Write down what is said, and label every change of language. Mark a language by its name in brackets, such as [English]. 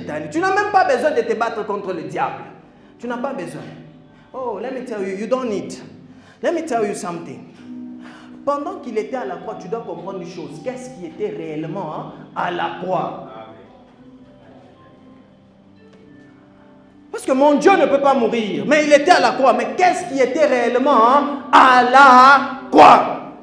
[French] Tu n'as même pas besoin de te battre contre le diable. Tu n'as pas besoin. [English] Oh, let me tell you, you don't need. Let me tell you something. [French] Pendant qu'il était à la croix, tu dois comprendre une chose. Qu'est-ce qui était réellement à la croix? Parce que mon Dieu ne peut pas mourir. Mais il était à la croix. Mais qu'est-ce qui était réellement à la croix?